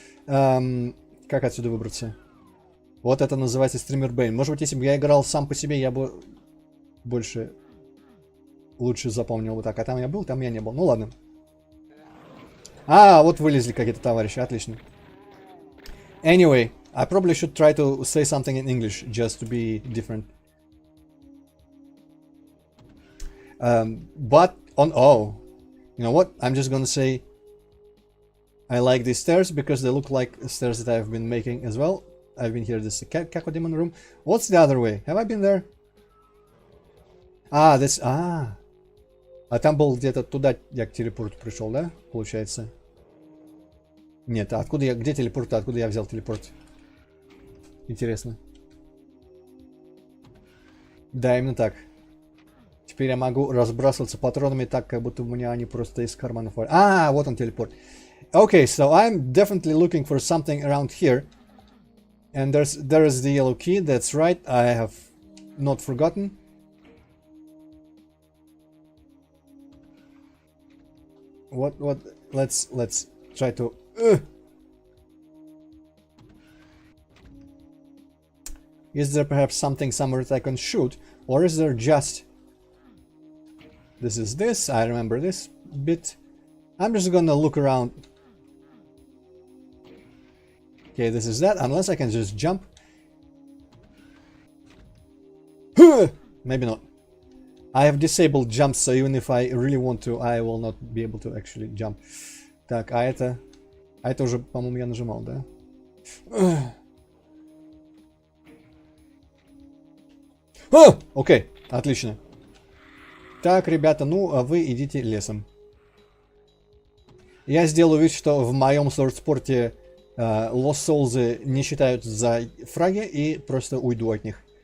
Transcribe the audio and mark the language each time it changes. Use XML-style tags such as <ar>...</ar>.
<ru>Как отсюда выбраться? Вот это называется стример Бэйн. Может быть, если бы я играл сам по себе, я бы лучше запомнил вот так. А там я был, там я не был. Ну ладно. Вот вылезли какие-то товарищи. Отлично.</ru> <en>Anyway, I probably should try to say something in English, just to be different. But you know what? I'm just gonna say I like these stairs because they look like stairs that I've been making as well. I've been here this Kako Demon room. What's the other way? Have I been there? This...</en> <ru>А там был где-то туда я к телепорту пришел, да? Получается. Нет, а откуда я... Где телепорт? Откуда я взял телепорт? Интересно. Да, именно так. Теперь я могу разбрасываться патронами так, как будто у меня они просто из карманов... вот он телепорт.</ru> <en>Okay, so I'm definitely looking for something around here. And there's the yellow key, that's right, I have not forgotten. What, let's try to... Is there perhaps something somewhere that I can shoot? Or is there just... This is this, I remember this bit. I'm just gonna look around. Okay, this is that, unless I can just jump. Maybe not. I have disabled jumps, so even if I really want to, I will not be able to actually jump.</en> <ru>Так, а это уже, по-моему, я нажимал, да? Окей, отлично. Так, ребята, ну, а вы идите лесом. Я сделаю вид, что в моем сорт-спорте Lost Souls не считают за фраги и просто уйду от них.</ru>